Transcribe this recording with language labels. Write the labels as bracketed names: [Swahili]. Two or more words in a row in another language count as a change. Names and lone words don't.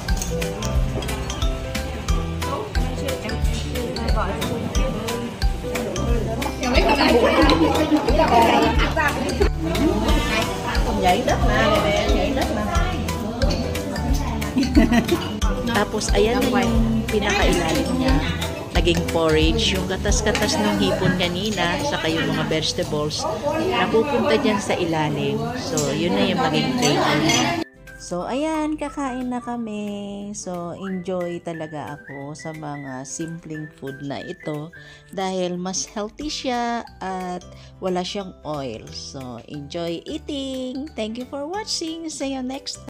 [Vietnamese] Nhảy đất mà, nhảy đất mà. [Filipino] Tapos, ayan na yung pinakailalim niya. Naging porridge, yung katas-katas ng hipon kanina, saka yung mga vegetables, napupunta dyan sa ilalim. So, yun na yung maging flavor niya. So, ayan, kakain na kami. So, enjoy talaga ako sa mga simpleng food na ito dahil mas healthy siya at wala siyang oil. [English] So, enjoy eating. Thank you for watching. See you next time.